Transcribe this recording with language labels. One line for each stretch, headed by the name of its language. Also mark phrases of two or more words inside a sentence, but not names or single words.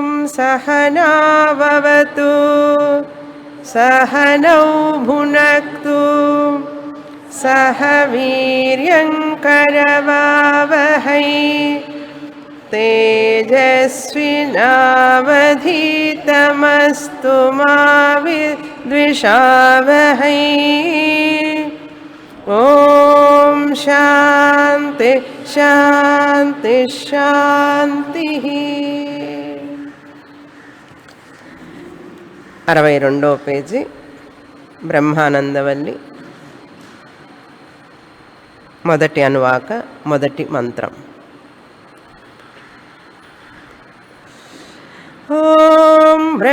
Sanskrit: सहनाववतु सहनौ भुनक्तु सह वीर्यङ्करवावहै तेजस्विनावधीतमस्तु मा विद्विषावहै। ओम शांति शांति शांति।
Telugu: 62వ పేజీ బ్రహ్మానందవల్లి మొదటి అనువాక మొదటి మంత్రం. ఓం